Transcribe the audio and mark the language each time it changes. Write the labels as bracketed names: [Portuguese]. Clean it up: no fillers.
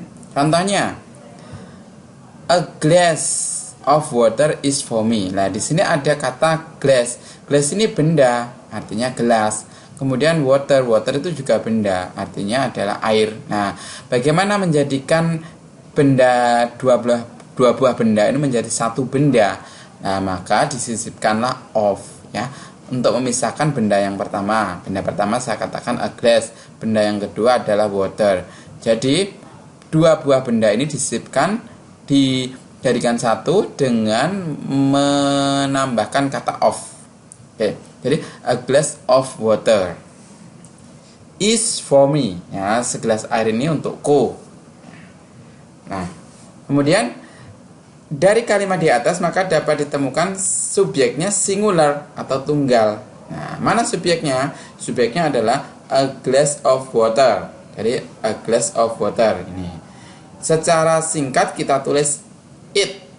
[Indonesian] Contohnya, [English] a glass of water is for me. [Indonesian] Nah, di sini ada kata glass. Glass ini benda, artinya gelas. Kemudian water, water itu juga benda, artinya adalah air. Nah, bagaimana menjadikan benda dua buah benda ini menjadi satu benda? Nah, maka disisipkanlah of ya untuk memisahkan benda yang pertama. Benda pertama saya katakan a glass, benda yang kedua adalah water. Jadi dua buah benda ini disisipkan, dijadikan satu dengan menambahkan kata of. Oke, jadi [English] a glass of water is for me. [Indonesian] Ya, segelas air ini untukku. Nah, kemudian dari kalimat di atas maka dapat ditemukan subjeknya singular atau tunggal. Nah, mana subjeknya? Subjeknya adalah [English] a glass of water. [Indonesian] Jadi [English] a glass of water [Indonesian] ini. Secara singkat kita tulis it.